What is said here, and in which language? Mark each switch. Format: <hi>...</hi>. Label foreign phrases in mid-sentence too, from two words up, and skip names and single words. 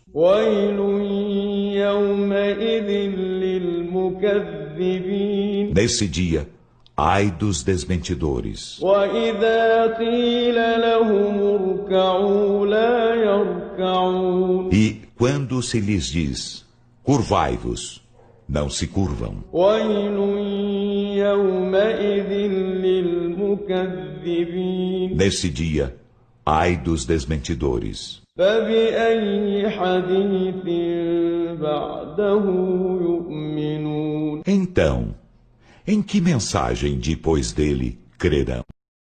<ar>ويل يومئذ للمكذبين</ar> <pt>Nesse dia, ai dos desmentidores.</pt> <ar>وإذا قيل لهم اركعوا لا يركعون</ar> <pt>E, quando se lhes diz, curvai-vos, não se curvam.</pt> <ar>ويل يومئذ للمكذبين</ar> <pt>Nesse dia, ai dos desmentidores.</pt> <ar>فبأي حديث بعده يؤمنون</ar> <pt>Então, em que mensagem depois dele crerão?</pt>